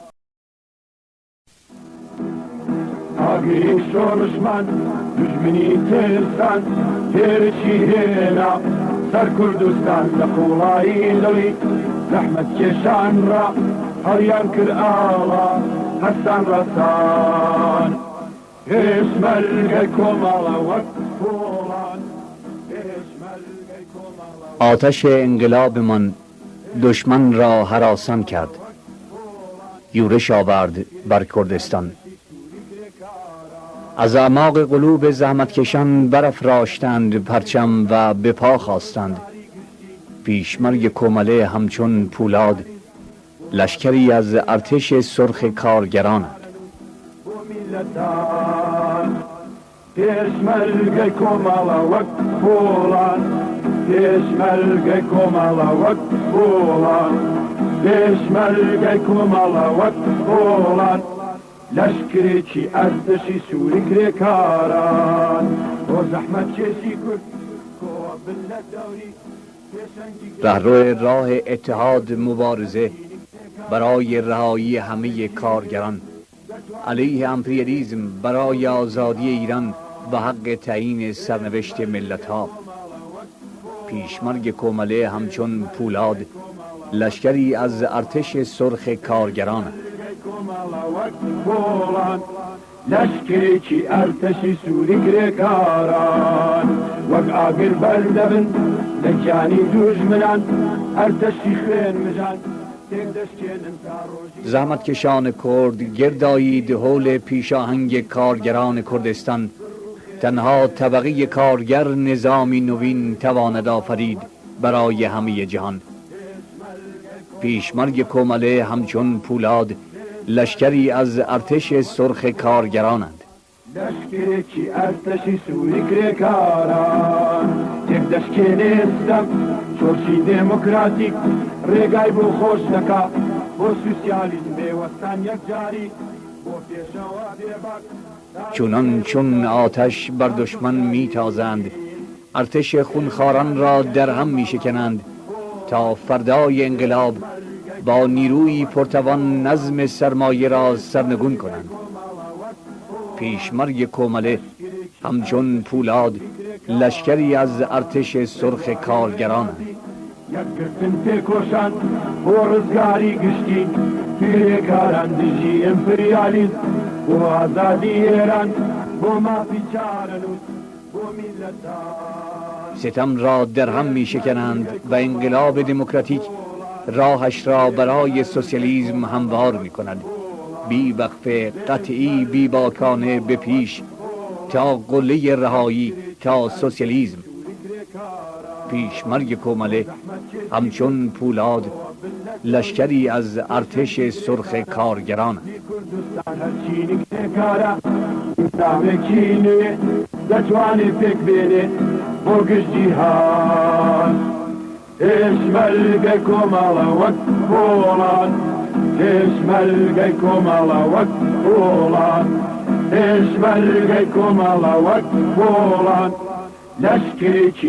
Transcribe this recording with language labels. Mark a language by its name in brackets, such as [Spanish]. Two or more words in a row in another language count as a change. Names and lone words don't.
[Central Kurdish] ئاگری شۆڕشمان دوژمنی ترسان تێرشی هێنا سەر کوردستان لە قوڵایی دڵی زەحمەت کێشان ڕا هەڵیان کرد ئاڵا هەستان ڕەسان پێشمەرگەی کۆمەڵە وەک پۆڵان پێشمەرگەی کۆمەڵە [Persian] آتش انقلابمان دشمن را هراسان کرد، یورش آورد بر کردستان. از اعماق قلوب زحمتکشان برافراشتند پرچم و به پا خواستند. پیشمرگ کومله همچون پولاد لشکری از ارتش سرخ کارگران. پێشمەرگەی کۆمەڵە وەک پۆڵان پێشمەرگەی کۆمەڵە وەک پۆڵان پێشمەرگەی کۆمەڵە وەک پۆڵان لەشکرێکی ئەرتەشی سووری کرێکاران بۆ زەحمەت کێشی کورد کۆبن لە دەوری رهرو راه اتحاد مبارزه برای رهایی همه کارگران، علیه امپریالیسم، برای آزادی ایران و حق تعیین سرنوشت ملت ها. پیشمرگ کومله همچون پولاد لشکری از ارتش سرخ کارگران. [Central Kurdish] لشکرێکی ئەرتەشی سووری کرێکاران وەک ئاگر بەردەبن لە گیانی دوژمنان ئەرتەشی خوێن مژان تێک دەشکێنن تا ڕۆژی [Persian] زحمتکشان کرد گردایید حول پیشاهنگ کارگران کردستان. تنها طبقه کارگر نظامی نوین تواند آفرید برای همه جهان. پیشمرگ کومله همچون پولاد لشکری از ارتش سرخ کارگرانند. [Central Kurdish] لشکرێکی ئەرتەشی سووری کرێکاران تێک دەشکێنێستم چۆرشی دێموکراتیک ڕێگای بۆ خۆش دەکا بۆ سوسیالیزم بێوەستان یەکجاری بۆ پێشەوە بێباک [Persian] چونان چون آتش بر دشمن می تازند، ارتش خونخواران را در هم می شکنند تا فردای انقلاب با نیروی پرتوان نظم سرمایه را سرنگون کنند. پیشمرگ کومله همچون پولاد لشکری از ارتش سرخ کارگران. [Central Kurdish] یەکگرتن پێکۆشان بۆ ڕزگاری گشتی پێکاران دژی ئەمپریالیزم بۆ ئازادی ئێران بۆ مافی چارەنووس بۆ میلەتان. [Persian] ستم را در هم می شکنند و انقلاب دموکراتیک راهش را برای سوسیالیسم هموار می کند، بی وقفه، قطعی، بی باکانه به پیش تا قله رهایی، تا سوسیالیسم. پیشمرگ کومله همچون پولاد لشکری از ارتش سرخ کارگران. [Central Kurdish] پێشمەرگەی کۆمەڵە وەک پۆڵان پێشمەرگەی کۆمەڵە وەک پۆڵان پێشمەرگەی کۆمەڵە وەک پۆڵان لشکرێکی